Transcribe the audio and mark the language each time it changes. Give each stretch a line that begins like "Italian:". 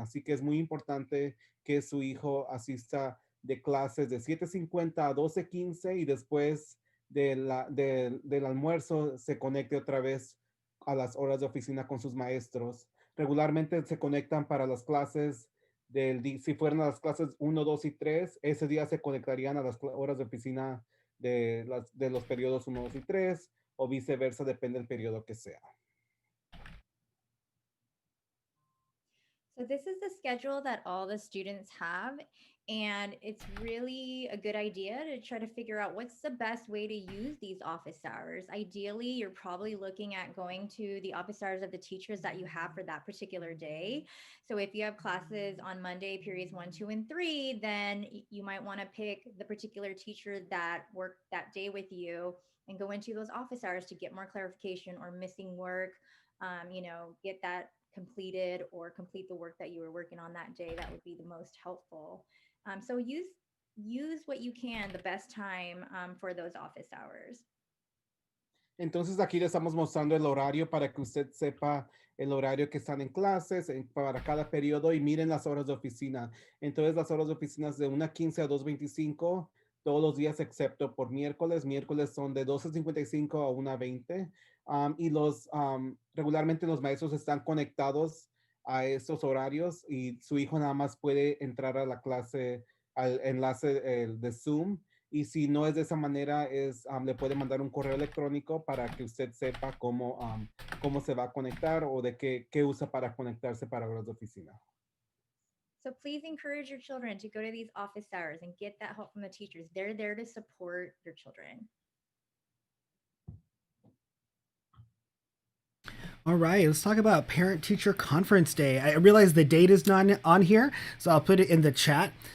Spanish: Así que es muy importante que su hijo asista de clases de 7:50 a 12:15 y después del almuerzo se conecte otra vez a las horas de oficina con sus maestros. Regularmente se conectan para las clases si fueran a las clases 1, 2 y 3, ese día se conectarían a las horas de oficina de los periodos 1, 2 y 3 o viceversa, depende del periodo que sea.
English: So this is the schedule that all the students have, and it's really a good idea to try to figure out what's the best way to use these office hours. Ideally, you're probably looking at going to the office hours of the teachers that you have for that particular day. So if you have classes on Monday, periods 1, 2, and 3, then you might want to pick the particular teacher that worked that day with you and go into those office hours to get more clarification or missing work. Get that completed or complete the work that you were working on that day. That would be the most helpful. So use what you can the best time for those office hours.
Spanish: Entonces aquí le estamos mostrando el horario para que usted sepa el horario que están en clases para cada periodo y miren las horas de oficina. Entonces las horas de oficina es de 1:15 a 2:25 todos los días excepto por miércoles. Miércoles son de 12:55 a 1:20 y regularmente los maestros están conectados a estos horarios y su hijo nada más puede entrar a la clase al enlace de Zoom y si no es de esa manera, le puede mandar un correo electrónico para que usted sepa cómo se va a conectar o de qué usa para conectarse para horas de oficina.
English: So please encourage your children to go to these office hours and get that help from the teachers. They're there to support your children. All right, let's talk about Parent Teacher Conference Day. I realize the date is not on here, so I'll put it in the chat.